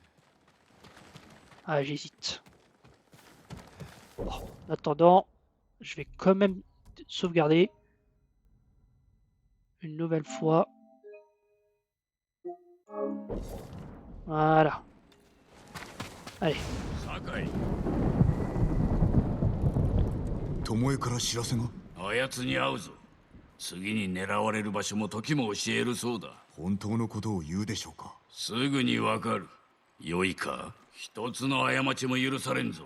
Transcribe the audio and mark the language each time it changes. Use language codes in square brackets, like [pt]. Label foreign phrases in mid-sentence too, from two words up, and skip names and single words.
[fr] Ah, j'hésite. Bon, en attendant, je vais quand même sauvegarder une nouvelle fois. Voilà. Allez. [ja] 巴から知らせが。あやつに会うぞ。次に狙われる場所も時も教えるそうだ。本当のことを言うでしょうか。すぐにわかる。良いか、一つの過ちも許されんぞ。